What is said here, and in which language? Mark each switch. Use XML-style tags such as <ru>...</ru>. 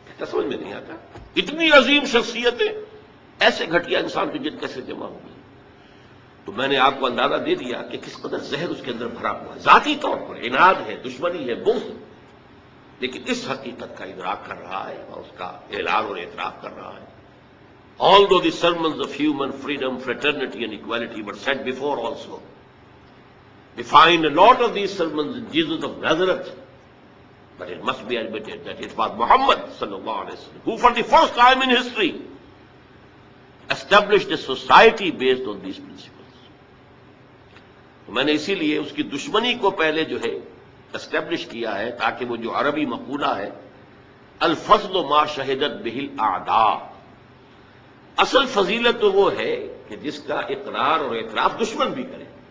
<ur>سمجھ میں نہیں آتا اتنی عظیم شخصیتیں ایسے گھٹیا انسان کی جد کیسے جمع ہو گئی. تو میں نے آپ کو اندازہ دے دیا کہ کس قدر زہر اس کے اندر بھرا ہوا ہے. ذاتی طور پر عناد ہے، دشمنی ہے، بغض ہے، لیکن اس حقیقت کا ادراک کر رہا ہے اور اس کا اعلان اور اعتراف کر رہا ہے.</ur> <en>Although the sermons of human freedom, fraternity and equality were said before also, we find a lot of these sermons in Jesus of Nazareth, but it must be admitted that it was Muhammad sallallahu alaihi wasallam who for the first time in history established a society based on these principles.</en> <ur>تو میں نے اسی لیے اس کی دشمنی کو پہلے جو ہے اسٹیبلش کیا ہے، تاکہ وہ جو عربی مقولہ ہے</ur> <ar>الفضل ما شہدت بہ الاعداء،</ar> <ur>اصل فضیلت تو وہ ہے کہ جس کا اقرار اور اعتراف دشمن بھی کرے.</ur>